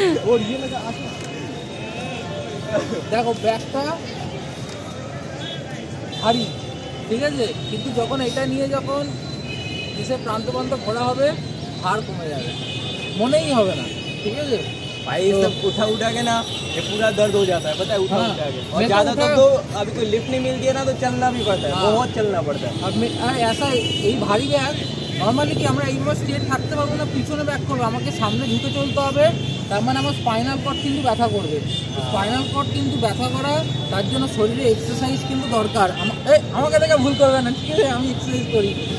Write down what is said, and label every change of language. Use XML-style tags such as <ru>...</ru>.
<bn>ওর ইয়ে লেগে আসো, দেখো ব্যাগটা ভারী, ঠিক আছে, কিন্তু যখন এটা নিয়ে যখন দেশের প্রান্ত প্রান্ত ঘোরা হবে, ভার কমে যাবে, মনেই হবে না, ঠিক আছে।</bn> <hi>भाई सब उठा के ना ये पूरा दर्द हो जाता है, पता है, उठा हाँ, के। और मैं तो ज्यादा उठा- तो अभी कोई लिफ्ट नहीं मिलती है ना, तो चलना भी पड़ता है, हाँ। बहुत चलना पड़ता है।</hi> <bn>আর ऐसा এই ভারী ব্যাগ নর্মালি কি আমরা এইভাবে স্ট্রেট থাকতে পারবো না, পিছনে ব্যাক করবো, আমাকে সামনে ঝুঁকে চলতে হবে, তার মানে আমার স্পাইনাল কর্ড কিন্তু ব্যথা করবে। স্পাইনাল কর্ড কিন্তু ব্যথা করা, তার জন্য শরীরে এক্সারসাইজ কিন্তু দরকার। আমাকে দেখে ভুল করবে না, ঠিক আছে, আমি এক্সারসাইজ করি।</bn>